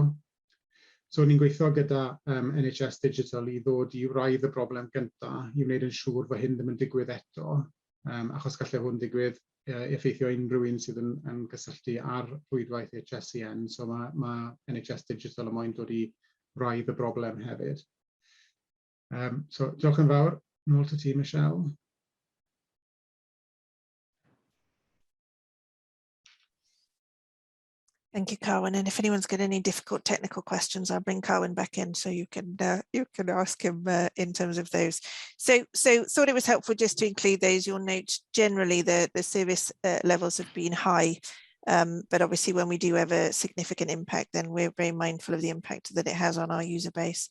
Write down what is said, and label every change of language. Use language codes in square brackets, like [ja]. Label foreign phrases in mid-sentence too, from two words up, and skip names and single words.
[cy] So ni'n gweithio gyda NHS Digital i ddod i wraidd y broblem gyntaf i wneud yn siŵr fod hyn ddim yn digwydd eto, achos gallai hwn digwydd effeithio unrhyw un sydd yn gysylltu ar rhwydwaith HSCN. So mae NHS Digital yn moyn dod i wraidd y broblem hefyd. So diolch yn fawr. Nôl to ti, Michelle. [en] Thank you, Carwyn. And if anyone's got any difficult technical questions, I'll bring Carwyn back in so you can ask him in terms of those. So thought it was helpful just to include those. You'll note generally the service levels have been high, but obviously when we do have a significant impact, then we're very mindful of the impact that it has on our user base.